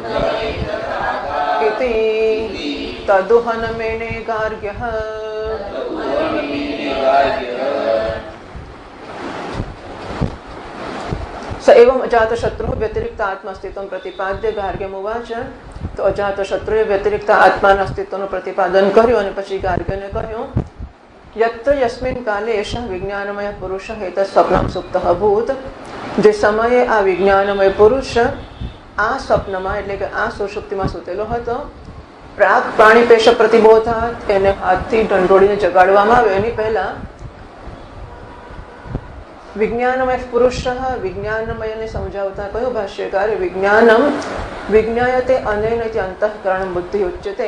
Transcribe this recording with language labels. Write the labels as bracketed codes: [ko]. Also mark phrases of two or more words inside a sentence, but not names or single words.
[sa] इति तदुहनमेने गार्ग्यः स एवं अजातशत्रु व्यतिरिक्त आत्मास्तित्वं प्रतिपाद्य गार्ग्यमुवाच. [gu] तो अजातशत्रुએ વ્યતિરિક્ત આત્માના અસ્તિત્વનું પ્રતિપાદન કર્યું અને પછી ગાર્ગ્યને કહ્યું [sa] યત્ર યસ્મિન કાલે એષ વિજ્ઞાનમય પુરુષ એતत् સ્વપ્નં સુપ્તઃ અભૂત. [gu] જે સમયે આ વિજ્ઞાનમય પુરુષ આ સ્વપ્નમાં એટલે કે આ સુષુપ્તિમાં સૂતેલો હતો, [sa] પ્રાગ પ્રાણીપેશ પ્રતિબોધાત [gu] એને હાથથી ઢંઢોળીને જગાડવામાં આવ્યો એની પહેલા વિજ્ઞાનમય પુરુષ વિજ્ઞાનમયને સમજાવતા કયું ભાષ્યકારે [sa] વિજ્ઞાનમ વિજ્ઞાયતે અનેનૈતિ અંતઃકરણ બુદ્ધિ ઉચ્યતે.